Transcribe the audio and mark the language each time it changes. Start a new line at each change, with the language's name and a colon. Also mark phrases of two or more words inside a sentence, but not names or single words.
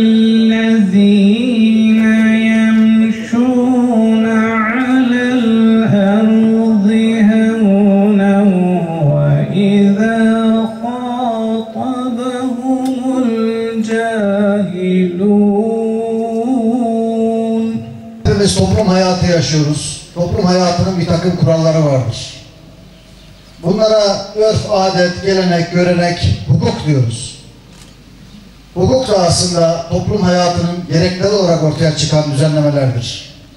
Arabic: الذين يمشون على الأرض هونا وإذا خاطبهم الجاهلون.
Turkish: Hepimiz toplum hayatı yaşıyoruz. Toplum hayatının bir takım kuralları vardır. Bunlara örf, adet, gelenek, görenek, hukuk diyoruz. Hukuk da aslında toplum hayatının gerekleri olarak ortaya çıkan düzenlemelerdir.